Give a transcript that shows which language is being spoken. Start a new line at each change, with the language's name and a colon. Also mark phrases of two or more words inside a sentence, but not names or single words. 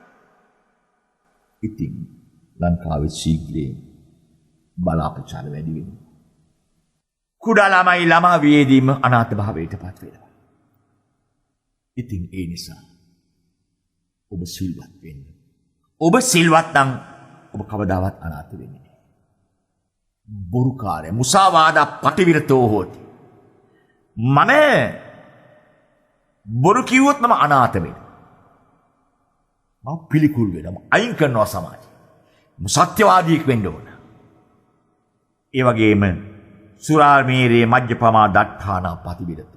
Sinhala: ඉතින් ලංකාවේ ශීඝ්‍රයෙන් බලාපොරොත්තු වැඩි වෙනවා. කුඩා ළමයි ළමා වියේදීම අනාථ භාවයට පත් වෙනවා. ඉතින් ඒ නිසා ඔබ සිල්වත් වෙන්න. ඔබ සිල්වත් නම් ඔබ කවදාවත් අනාථ වෙන්නේ නැහැ.
Pali: බොරුකාරය මුසාවාදා පටිවිරතෝ හෝති.
Sinhala: මම බොරු කිව්වොත් මම අනාථ වෙනවා. මම පිළිකුල් වෙනවා. අයින් කරනවා සමාජය. සත්‍යවාදීෙක් වෙන්න ඕන. ඒ වගේම
Pali: සුරා මේරේ මජ්ජපමා දට්ඨානා පටිවිරතෝ.